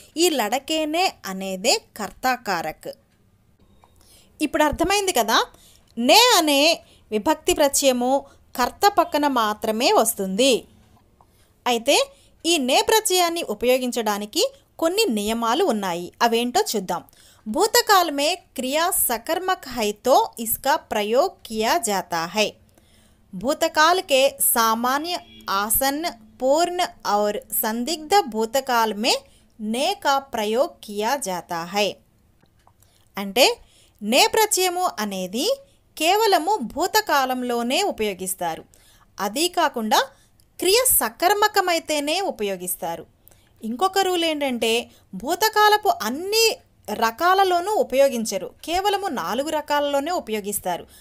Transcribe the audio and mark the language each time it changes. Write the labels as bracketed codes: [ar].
[te] ఈ లడకేనే అనేదే కర్తాకారక్. ఇప్పుడు అర్థమైంది కదా, నే అనే విభక్తి ప్రత్యయము కర్త పక్కన మాత్రమే వస్తుంది. అయితే ఈ నే ప్రత్యయాన్ని ఉపయోగించడానికి కొన్ని నియమాలు ఉన్నాయి. అవేంటో చూద్దాం. [hi] भूतकाल में क्रिया सकर्मक है तो इसका प्रयोग किया जाता है. भूतकाल के सामान्य, आसन्न, पूर्ण और संदिग्ध भूतकाल में ने का प्रयोग किया जाता है. [te] అంటే నే ప్రత్యయము అనేది కేవలము భూతకాలంలోనే ఉపయోగిస్తారు. అదీ కాకుండా క్రియ సకర్మకమైతేనే ఉపయోగిస్తారు. ఇంకొక రూల్ ఏంటంటే భూతకాలపు అన్ని రకాలలోనూ ఉపయోగించరు, కేవలము 4 రకాలలోనే ఉపయోగిస్తారు.